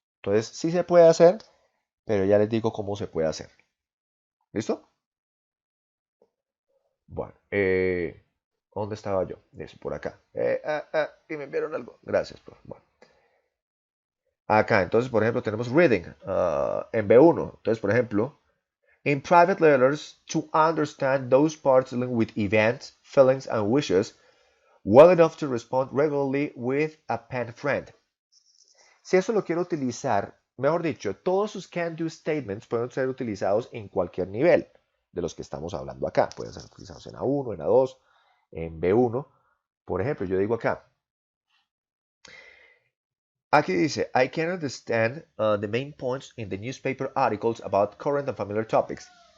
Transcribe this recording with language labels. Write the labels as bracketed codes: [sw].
[es] Entonces, sí se puede hacer, pero ya les digo cómo se puede hacer. ¿Listo? Bueno, ¿dónde estaba yo? Eso, por acá. Y me enviaron algo. Gracias, profe. Bueno, acá, entonces, por ejemplo, tenemos reading en B1. Entonces, por ejemplo, [en] in private letters, to understand those parts dealing with events, feelings, and wishes well enough to respond regularly with a pen friend. [es] Si eso lo quiero utilizar, mejor dicho, todos sus can-do statements pueden ser utilizados en cualquier nivel de los que estamos hablando acá. Pueden ser utilizados en A1, en A2, en B1. Por ejemplo, yo digo acá, aquí dice, [en] I can understand the main points in the newspaper articles about current and familiar topics.